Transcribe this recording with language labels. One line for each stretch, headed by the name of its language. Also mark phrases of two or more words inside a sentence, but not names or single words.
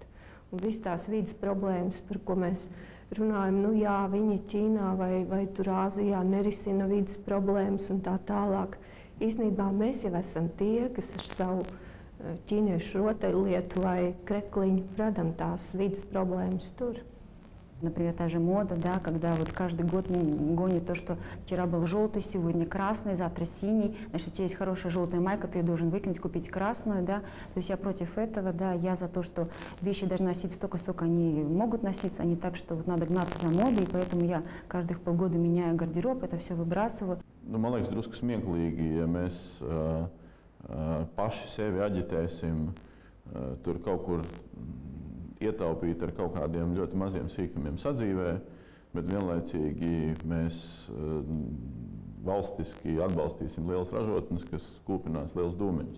Latvian: Un viss tās vidas problēmas, par ko mēs runājam, nu jā, viņi Ķīnā vai tur Āzijā nerisina vidas problēmas un tā tālāk. Īstenībā mēs jau esam tie, kas ar savu ķīniešu rotaļlietu vai krekliņu radam tās vidas problēmas tur.
Russian: Например, та же мода, да, когда вот каждый год гонит то, что вчера был желтый, сегодня красный, завтра синий. Значит, у тебя есть хорошая желтая майка, ты ее должен выкинуть, купить красную, да. То есть я против этого, да, я за то, что вещи должны носиться столько, сколько они могут носиться, а не так, что вот надо гнаться за модой, и поэтому я каждых полгода меняю гардероб, это все выбрасываю.
Latvian: Nu, man liekas, drusku smieklīgi, ja mēs paši sevi aģitēsim tur kaut kur ietaupīt ar kaut kādiem ļoti maziem sīkumiem sadzīvē, bet vienlaicīgi mēs valstiski atbalstīsim lielas ražotnes, kas kūpinās liels dūmeņus.